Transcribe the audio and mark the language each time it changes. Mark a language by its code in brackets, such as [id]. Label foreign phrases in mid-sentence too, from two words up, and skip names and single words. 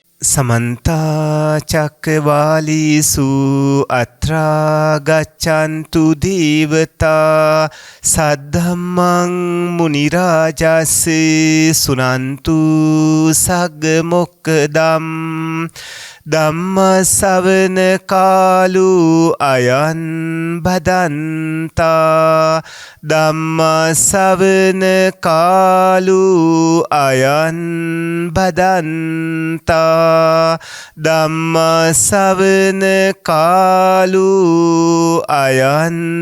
[pi] समन्ता चक्रवालीषु अत्रा गच्छन्तु देवता सद्धम्मं मुनिराजस्य सुनन्तु सग्गमोक्खदम् ධම්මස්සවන කාලු අයන් බදන්තා ධම්මස්සවන කාලු අයන් බදන්තා ධම්මස්සවන කාලු අයන්